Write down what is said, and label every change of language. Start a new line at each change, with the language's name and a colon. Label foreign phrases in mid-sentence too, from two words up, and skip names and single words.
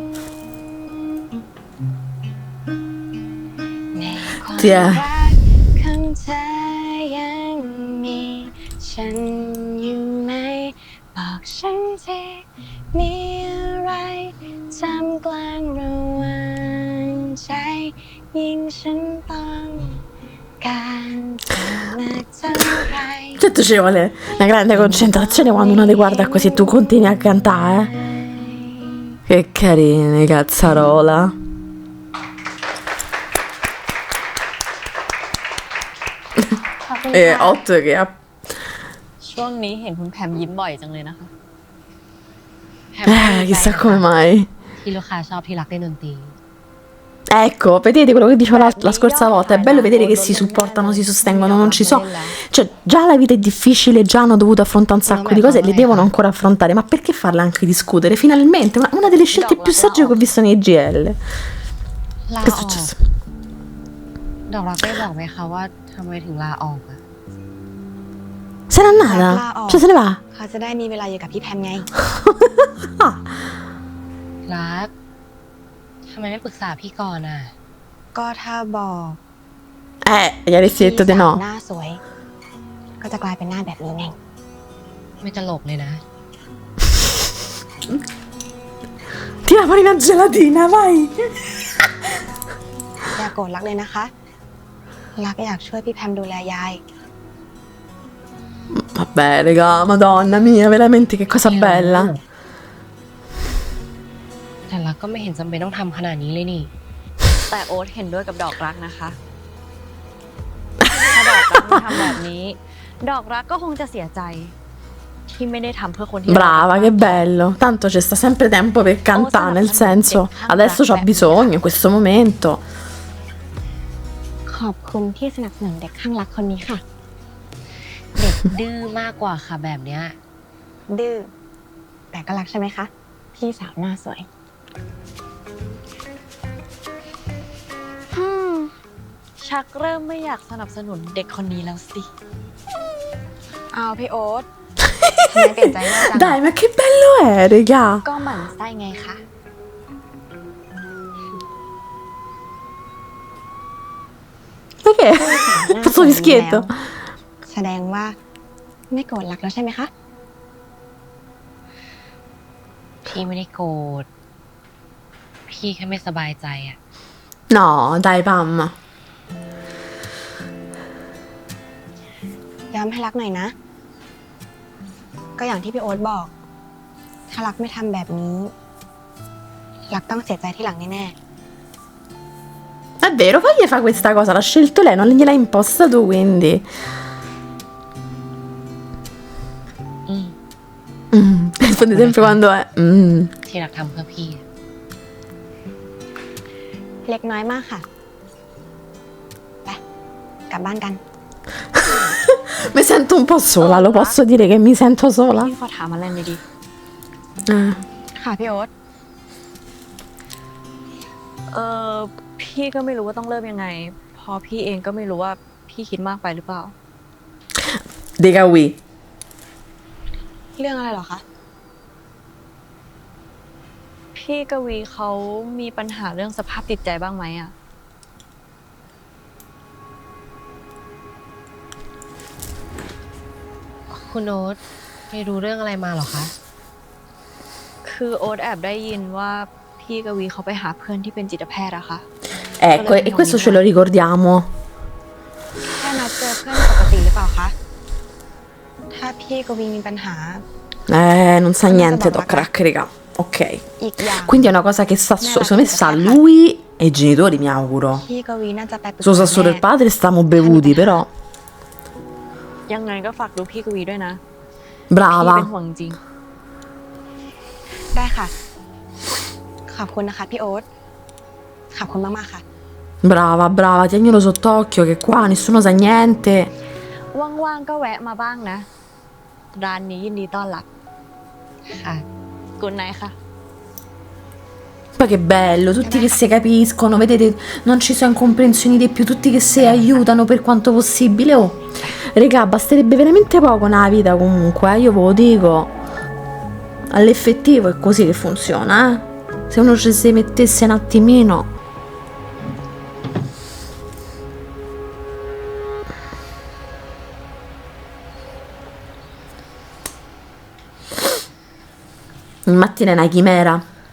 Thai: ในความรักของเธอยังมีฉันอยู่ไหมบอกฉันทีมีอะไรทำกลางระหว่างใจยิ่งฉันต้องการเธอมากเท่าไร
Italian: Certo ci vuole una grande concentrazione quando uno le guarda così e tu continui a cantare. Che carine, cazzarola. 8 che ha...
Thai: ช่วงนี้เห็นคุณแพมยิ้มบ่อยจังเลยนะคะ
Italian: chissà come mai.
Thai: ที่ลูกค้าชอบที่รักเล่นดนตรี
Italian: Ecco, vedete quello che dicevo la scorsa volta, è bello vedere che si supportano, si sostengono, non ci so. Cioè, già la vita è difficile, già hanno dovuto affrontare un sacco di cose e le devono ancora affrontare, ma perché farle anche discutere? Finalmente, una delle scelte più sagge che ho visto nei GL.
Thai: ลา
Italian: Che è
Thai: ออก
Italian: successo?
Thai: ดอกรักได้บอกไหมคะว่าทำไมถึงลาออกอะ
Italian: Se n'è andata? Cioè, se ne va?
Thai: เขาจะได้มีเวลาอยู่กับพี่แพมไง รักทำไมไม่ปรึกษาพี่ก่อนอ่ะ ก็ถ้าบอก
Italian: Gli avresti detto di
Thai: พี่สาว
Italian: no.
Thai: หน้าสวย ก็จะกลายเป็นหน้าแบบนี้ไง ไม่ตลกเลยนะ
Italian: Tira fuori una gelatina, vai!
Thai: อย่าโกรธรักเลยนะคะ รักอยากช่วยพี่แพมดูแลยาย
Italian: Vabbè, raga, madonna mia, veramente che cosa bella.
Thai: แต่รักก็ไม่เห็นจำเป็นต้องทำขนาดนี้เลยนี่ แต่โอ๊ตเห็นด้วยกับดอกรักนะคะ ถ้าดอกรักไม่ทำแบบนี้ ดอกรักก็คงจะเสียใจ ที่ไม่ได้ทำเพื่อคนที่
Italian: Brava, che bello. Tanto c'è sta sempre tempo per cantare, nel senso, adesso c'ho bisogno in questo momento.
Thai: ขอบคุณที่สนับสนุนเด็กข้างรักคนนี้ค่ะ เด็กดื้อมากกว่าค่ะแบบเนี้ย ดื้อ แต่ก็รักใช่ไหมคะ พี่สาวหน้าสวย ชักเริ่มไม่อยากสนับสนุนเด็กคนนี้แล้วสิ เอาพี่โอ๊ต ทำไมเปลี่ยนใจมากจัง
Italian: Dai, ma che bello è, raga.
Thai: ก็หมั่นไส้ไงคะ
Italian: Perché? Questo fischietto.
Thai: แสดงว่าไม่โกรธรักแล้วใช่ไหมคะ พี่ไม่ได้โกรธพี่แค่ไม่สบายใจอ่ะ
Italian: No, dai, Pam.
Thai: ย้ำให้รักหน่อยนะ ก็อย่างที่พี่โอ๊ตบอก ถ้ารักไม่ทำแบบนี้ รักต้องเสียใจที่หลังแน่
Italian: È vero, fagli fa questa cosa, l'ha scelto lei, non gliel'hai imposta tu, quindi. อืม Risponde sempre quando è.
Thai: ที่รักทำเพื่อพี่อะ ๆ เล็กน้อยมากค่ะ ไป กลับบ้านกัน
Italian: Mi sento un po' sola, lo posso dire che mi sento sola?
Thai: พี่ขอถามอะไรหน่อยดิ ค่ะพี่โอ๊ต พี่ก็ไม่รู้ว่าต้องเริ่มยังไง พอพี่เองก็ไม่รู้ว่าพี่คิดมากไปหรือเปล่า
Italian: Dica oui.
Thai: เรื่องอะไรเหรอคะ พี่กวีเขามีปัญหาเรื่องสภาพจิตใจบ้างไหมอะ คุณโอ๊ตไม่รู้เรื่องอะไรมาเหรอคะ คือโอ๊ตแอบได้ยินว่าพี่กวีเขาไปหาเพื่อนที่เป็นจิตแพทย์อะค่ะ
Italian: Ecco, e questo ce lo ricordiamo.
Thai: แค่นัดเจอเพื่อนปกติหรือเปล่าคะ ถ้าพี่กวีมีปัญหา
Italian: Non sa niente, Doc Crack, raga. Ok.
Thai: อีกอย่าง
Italian: Quindi è una cosa che sta secondo me sa lui e i genitori, mi auguro.
Thai: พี่กวีน่าจะไปปรึก
Italian: Se lo sa
Thai: ษา
Italian: solo il
Thai: แม่
Italian: padre, stiamo bevuti, però.
Thai: ยังไงก็ฝากดูพี่กวีด้วยนะ พี่
Italian: Brava.
Thai: เป็นห่วงจริง ได้ค่ะ ขอบคุณนะคะพี่โอ๊ต ขอบคุณมากๆค่ะ
Italian: Brava, brava, tienilo sott'occhio che qua nessuno sa niente.
Thai: ว่างๆก็แวะมาบ้างนะ ร้านนี้ยินดีต้อนรับ ค่ะ
English: good night ค่ะ
Italian: Poi che bello, tutti che si capiscono, vedete, non ci sono incomprensioni di più, tutti che si aiutano per quanto possibile. Oh, regà, basterebbe veramente poco nella vita comunque, io ve lo dico. All'effettivo è così che funziona, eh. Se uno ci si mettesse un attimino. Il mattina è una chimera.